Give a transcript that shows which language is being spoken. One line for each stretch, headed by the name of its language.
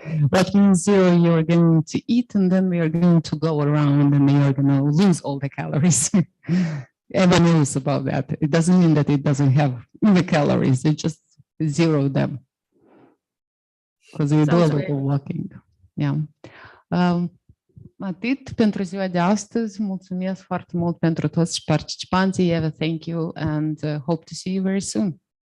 English: That means you're going to eat and then we are going to go around and you're going to lose all the calories. Everyone knows about that. It doesn't mean that it doesn't have the calories. It just zero them. Because we do a lot of walking. Yeah.
Romanian: Atât pentru ziua de astăzi. Mulțumesc foarte mult pentru toți participanții.
English: Eva, thank you and hope to see you very soon.